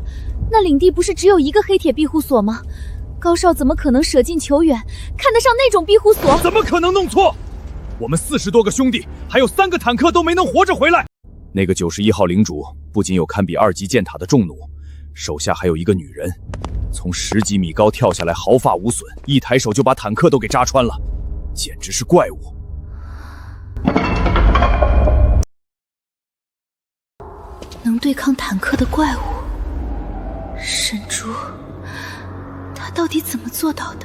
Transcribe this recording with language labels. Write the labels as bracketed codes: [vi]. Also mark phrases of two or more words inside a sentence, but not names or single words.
[zh] 那領地不是只有一個黑鐵庇護所嗎？高少怎麼可能捨近求遠，看得上那種庇護所？怎麼可能弄錯？我們40多個兄弟，還有3個坦克都沒能活着回來。那個91號領主不僅有堪比2級箭塔的重弩，手下還有一個女人。從10幾米高跳下來，毫髮無損，一抬手就把坦克都給扎穿了，簡直是怪物。能對抗坦克的怪物，沈竹，他到底怎麼做到的？